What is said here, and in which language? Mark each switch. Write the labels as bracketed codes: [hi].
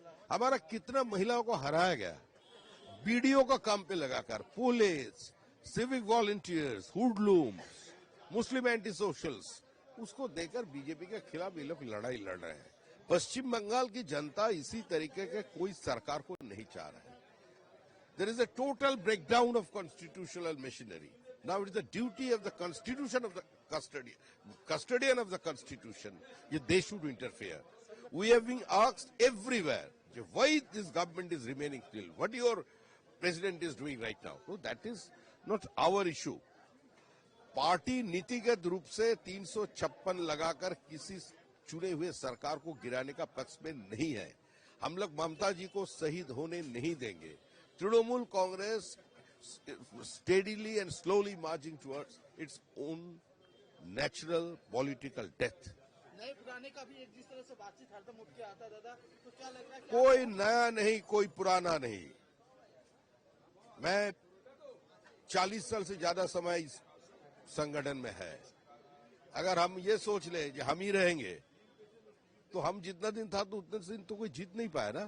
[hi] हमारा कितना महिलाओं को हराया गया बीडीओ का काम पे लगाकर, पुलिस, सिविक वॉलंटियर्स, हुडलूम्स, मुस्लिम एंटी सोशल्स, उसको देकर बीजेपी के खिलाफ ये लोग लड़ाई लड़ रहे हैं। पश्चिम बंगाल की जनता इसी तरीके के कोई सरकार को नहीं चाह रहा है। [en] There is a total breakdown of constitutional machinery. Now it is the duty of the constitution of the custodian of the constitution. They should interfere. We have been asked everywhere why this government is remaining still. What your president is doing right now? No, that is not our issue. [hi] Party नीतिगत रूप से 356 लगाकर किसी चुने हुए सरकार को गिराने का पक्ष में नहीं है। हम लोग ममता जी को शहीद होने नहीं देंगे। [en] Trinamool Congress steadily and slowly marching towards its own natural political death. [hi] नए पुराने का भी एक जिस तरह से बातचीत हरदम उठ के आता दादा, तो क्या लग रहा है? कोई नया नहीं, कोई पुराना नहीं। मैं 40 साल से ज्यादा समय इस संगठन में है। अगर हम ये सोच ले कि हम ही रहेंगे तो हम जितना दिन था तो उतने दिन तो कोई जीत नहीं पाया ना।